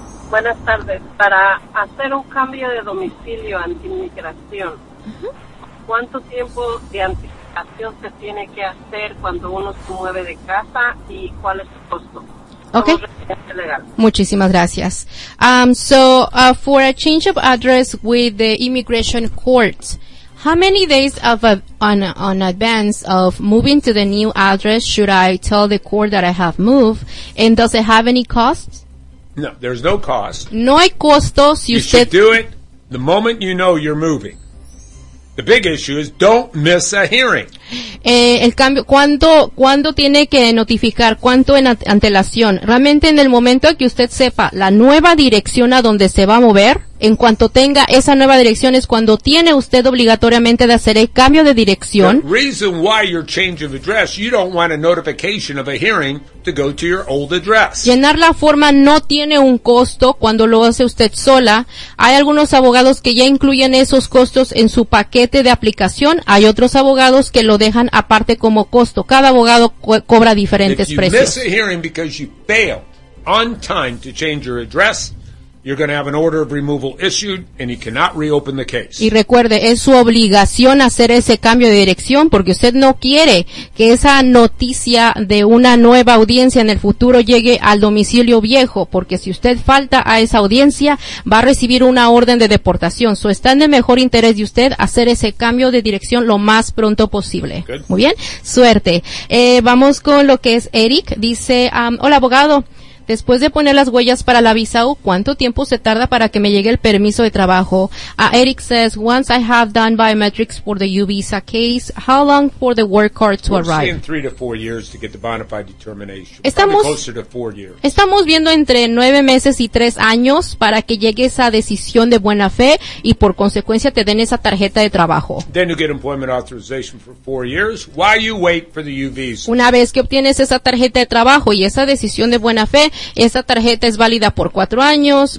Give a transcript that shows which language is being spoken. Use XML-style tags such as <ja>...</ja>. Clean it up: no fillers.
<es>Buenas tardes. Para hacer un cambio de domicilio ante inmigración, ¿cuánto tiempo de anticipación se tiene que hacer cuando uno se mueve de casa y cuál es el costo? Okay. Muchísimas gracias.</es> <en>For a change of address with the immigration court, how many days of on advance of moving to the new address should I tell the court that I have moved, and does it have any costs? No, there's no cost.</en> <es>No hay costo si</es> <en>you</en> <es>usted...</es> <en>should do it the moment you know you're moving. The big issue is don't miss a hearing.</en> <es>El cambio, ¿cuándo tiene que notificar? ¿Cuánto en antelación? Realmente en el momento que usted sepa la nueva dirección a donde se va a mover, en cuanto tenga esa nueva dirección es cuando tiene usted obligatoriamente de hacer el cambio de dirección.</es> <en>The reason why your change of address, you don't want a notification of a hearing to go to your old address.</en> <es>Llenar la forma no tiene un costo cuando lo hace usted sola. Hay algunos abogados que ya incluyen esos costos en su paquete de aplicación. Hay otros abogados que lo dejan aparte como costo. Cada abogado cobra diferentes precios.</es> <en>If you miss a hearing because you fail on time to change your address, you're going to have an order of removal issued and you cannot reopen the case.</en> <es>Y recuerde, es su obligación hacer ese cambio de dirección porque usted no quiere que esa noticia de una nueva audiencia en el futuro llegue al domicilio viejo, porque si usted falta a esa audiencia, va a recibir una orden de deportación. So, está en el mejor interés de usted hacer ese cambio de dirección lo más pronto posible.</es> <en>Good.</en> <es>Muy bien. Suerte. Vamos con lo que es Eric. Dice, hola abogado. Después de poner las huellas para la visa U, ¿cuánto tiempo se tarda para que me llegue el permiso de trabajo?</es> <en>Eric says, once I have done biometrics for the U visa case, how long for the work card to arrive? We're seeing 3 to 4 years to get the bona fide determination.</en> <es>Estamos viendo entre 9 meses y 3 años para que llegue esa decisión de buena fe y por consecuencia te den esa tarjeta de trabajo.</es> <en>Then you get employment authorization for 4 years. Why you wait for the U visa?</en> <es>Una vez que obtienes esa tarjeta de trabajo y esa decisión de buena fe, esa tarjeta es válida por 4 años.</es>